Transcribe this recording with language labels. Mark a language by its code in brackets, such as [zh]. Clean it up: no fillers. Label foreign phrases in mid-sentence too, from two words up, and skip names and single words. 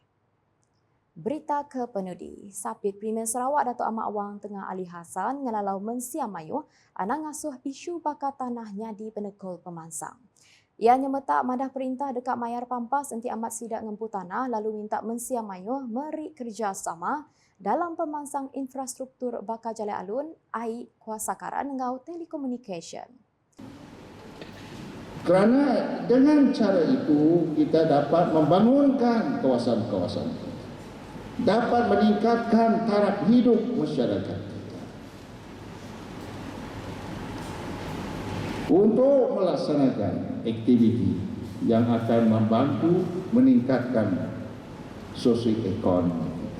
[iba] Berita ke penudi, Sapit Premier Sarawak Datuk Ahmad Awang Tengah Ali Hassan ngelalau mensiam mayuh anak ngasuh isu bakar tanahnya di Penekul Pemansang. Ia nyemetak madah perintah dekat Mayar Pampas enti amat sidak ngempu tanah lalu minta mensiam mayuh meri kerjasama dalam pemansang infrastruktur bakar jalan alun, air, kuasa karan engau telekomunikasi. [ms] Kerana dengan cara itu kita dapat membangunkan kawasan-kawasan kita, dapat meningkatkan taraf hidup masyarakat kita. Untuk melaksanakan aktiviti yang akan membantu meningkatkan sosioekonomi kita.